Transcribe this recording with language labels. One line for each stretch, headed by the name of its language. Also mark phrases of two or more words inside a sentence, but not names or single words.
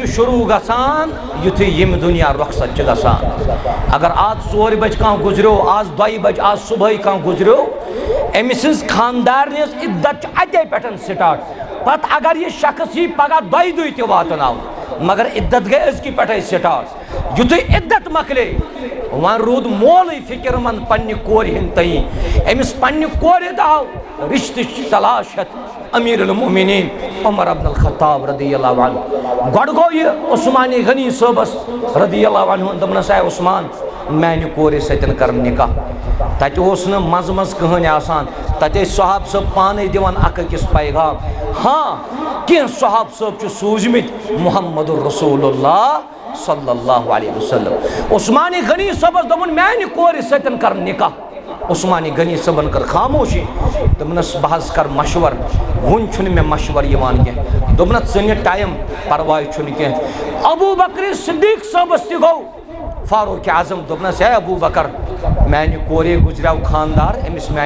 Kashmiri: شروٗع گژھان یُتھُے ییٚمہِ دُنیا رۄخصت چھِ گژھان اگر آز 4 بجہِ کانٛہہ گُزریو آز 2 بجہِ آز صُبحٲے کانٛہہ گُزریو أمۍ سٕنٛز خاندارنہِ ہٕنٛز عدت چھِ اتے پٮ۪ٹھ سٹاٹ پتہٕ اگر یہِ شخص یی پگاہ 2 دۄہہِ تہِ واتناوُن مگر عدت گٔے أزکہِ پٮ۪ٹھے سٹاٹ یُتھُے عدت مۄکلے وۄنۍ روٗد مولٕے فِکر منٛد پننہِ کورِ ہٕنٛدۍ تئیں أمِس پننہِ کورِ درٛاو رشتٕچ تلاش ہٮ۪تھ امیر المومنین عمر بن الخطاب
Arabic: رضی اللہ عنہ
Kashmiri: گۄڈٕ گوٚو یہِ عثمان غنی صٲبس
Arabic: رضی اللہ عنہ
Kashmiri: دوٚپنس اے عثمان میانہِ کورِ سۭتۍ کر نکاح تتہِ اوس نہٕ منٛزٕ منٛزٕ کٕہٕنۍ آسان تتہِ ٲسۍ صحاب صٲب پانے دِوان اکھ أکِس پیغام ہاں کینٛہہ صحاب صٲب چھِ سوٗزمٕتۍ محمد رسول اللہ
Arabic: صلی اللہ علیہ وسلم
Kashmiri: عثمان غنی صٲبس دوٚپُن میانہِ کورِ سۭتۍ کر نکاح عثمان غنی صٲبن کٔر خاموشی دوٚپنس بہٕ حظ کرٕ مشور وُنہِ چھُنہٕ مےٚ مشور یِوان کینٛہہ دوٚپنس ژٕ نہِ ٹایم پرواے چھُنہٕ کینٛہہ ابوٗ بکر صدیٖق صٲبس تہِ گوٚو فاروق اعظم دوٚپنس ہے ابوٗ بکر میانہِ کورے گُزریو خاندار أمِس میانہِ